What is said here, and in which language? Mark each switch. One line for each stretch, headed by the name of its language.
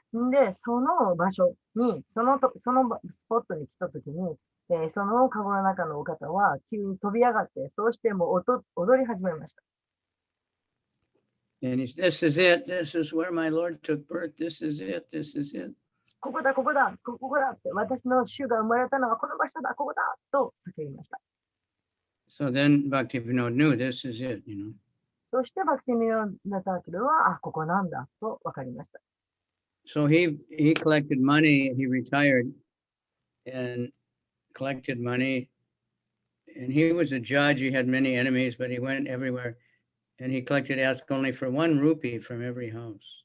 Japanese: で、その場所に、そのスポットに来たときに、そのカゴの中のお方は急に飛び上がって、そうしてもう踊り始めました。
English: And he said, this is it. This is where my Lord took birth. This is it. This is it.
Japanese: ここだって、私の主が生まれたのはこの場所だ、ここだと叫びました。
English: So then Bhaktivinoda knew this is it,
Japanese: そしてバクティミノダタークルは、ここなんだと分かりました。
English: So he collected money. He retired and collected money. And he was a judge. He had many enemies, but he went everywhere. And he collected, asked only for 1 rupee from every house.